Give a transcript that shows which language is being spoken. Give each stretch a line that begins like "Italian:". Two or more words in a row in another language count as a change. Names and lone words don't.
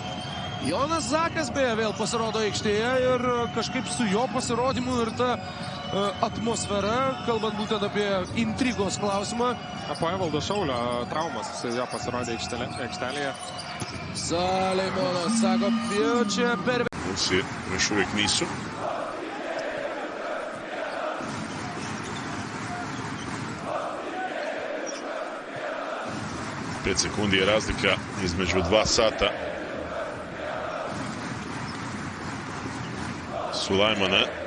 Lithuanian: Jonas Zakas beje vėl pasirodo aikštėje ir kažkaip su jo pasirodymu ir ta atmosfera, kalbant būtent apie intrigos klausimą. Po Evaldo Šaulio traumas jis pasirodė aikštelėje. Saleimonas sako, jau čia per...
Croatian: Rusi još uvijek nisu. Pet sekundi je razlika između 2 sata. Sulajmana.